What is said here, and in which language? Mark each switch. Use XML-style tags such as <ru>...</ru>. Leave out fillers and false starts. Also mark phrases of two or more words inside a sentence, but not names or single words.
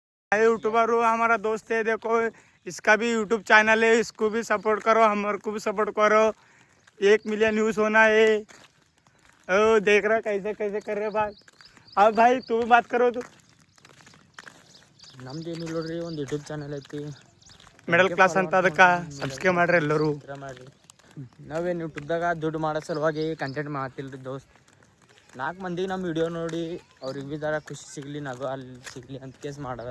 <hi>यूट्यूबर हूँ, हमारा दोस्त है, देखो इसका भी यूट्यूब चैनल है, इसको भी सपोर्ट करो, हमारे को भी सपोर्ट करो। 1</hi> <en>million views</en> <hi>होना है। ओ देख रहा कैसे कैसे कर रहे भाई। अब भाई तू भी बात करो। तू</hi> <kn>ನಮ್ದು ಏನಿಲ್ಲ ನೋಡ್ರಿ, ಒಂದು ಯೂಟ್ಯೂಬ್ ಚಾನಲ್ ಐತಿ, ಮಿಡಲ್ ಕ್ಲಾಸ್ ಅಂತ ಅದಕ್ಕೆ ಸಬ್ಸ್ಕ್ರೈಬ್ ಮಾಡ್ರಿ ಎಲ್ಲರೂ. ಮಾಡ್ರಿ. ನಾವೇನು ಯೂಟ್ಯೂಬ್ದಾಗ ದುಡ್ಡು ಮಾಡೋ ಸಲುವಾಗಿ ಕಂಟೆಂಟ್ ಮಾಡ್ತಿಲ್ರಿ ದೋಸ್ತ್. 4 ಮಂದಿಗೆ ನಮ್ಮ ವಿಡಿಯೋ ನೋಡಿ ಅವ್ರಿಗೆ</kn> <hi>भी ज़रा</hi> <kn>ಖುಷಿ ಸಿಗಲಿ, ನಗು ಅಲ್ಲಿ ಸಿಗಲಿ ಅಂತ ಕೇಸ್ ಮಾಡೋದು.</kn>